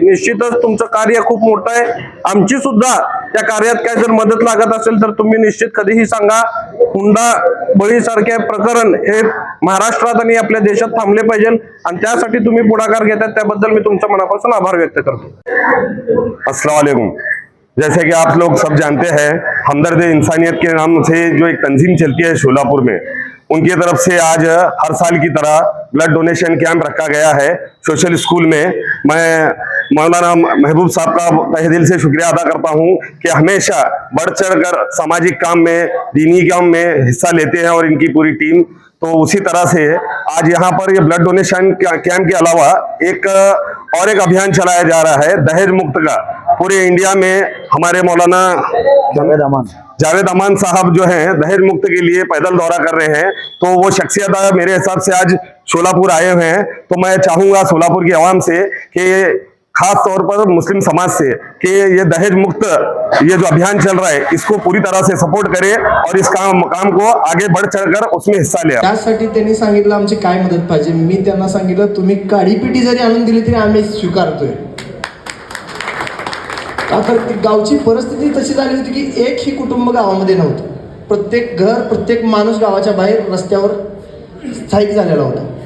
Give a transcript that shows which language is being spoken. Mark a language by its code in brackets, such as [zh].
[mr] निश्चितच तुमचं कार्य खूप मोठं आहे। आमची सुद्धा त्या कार्यात काय जर मदत लागत असेल तर तुम्ही निश्चित कधीही सांगा। हुंडा बळीसारखे प्रकरण हे महाराष्ट्रात आणि आपल्या देशात थांबले पाहिजे आणि त्यासाठी तुम्ही पुढाकार घेतात त्याबद्दल मी तुमच्या मनापासून आभार व्यक्त करतो। [hi] अस्सलाम वालेकुम। जैसे कि आप लोग सब जानते हैं, हमदर्द इंसानियत के नाम से जो एक तंजीम चलती है शोलापुर में, उनकी तरफ से आज हर साल की तरह ब्लड डोनेशन कैंप रखा गया है सोशल स्कूल में। मैं मौलाना महबूब साहब का तहे दिल से शुक्रिया अदा करता हूं कि हमेशा बढ़ चढ़कर सामाजिक काम में, दीनी काम में हिस्सा लेते हैं और इनकी पूरी टीम। तो उसी तरह से आज यहाँ पर ये ब्लड डोनेशन कैंप के अलावा एक अभियान चलाया जा रहा है दहेज मुक्त का। पूरे इंडिया में हमारे मौलाना जावेद अमान साहब जो हैं दहेज मुक्त के लिए पैदल दौरा कर रहे हैं, तो वो शख्सियत मेरे हिसाब से आज शोलापुर आए हुए हैं। तो मैं चाहूंगा सोलापुर की आवाम से कि खास तौर पर मुस्लिम समाज से कि ये दहेज मुक्त ये जो अभियान चल रहा है इसको पूरी तरह से सपोर्ट करे और इस काम को आगे बढ़ चढ़कर उसमें हिस्सा ले। [mr] त्यासाठी त्यांनी सांगितलं आमची काय मदत पाहिजे। मी त्यांना सांगितलं तुम्ही काळी पिटी जरी आणून दिली तरी आम्ही स्वीकारतोय। का तर ती गावची परिस्थिती तशी झाली होती की एकही कुटुंब गावामध्ये नव्हतं. प्रत्येक घर, प्रत्येक माणूस गावाच्या बाहेर रस्त्यावर स्थायिक झालेला होता.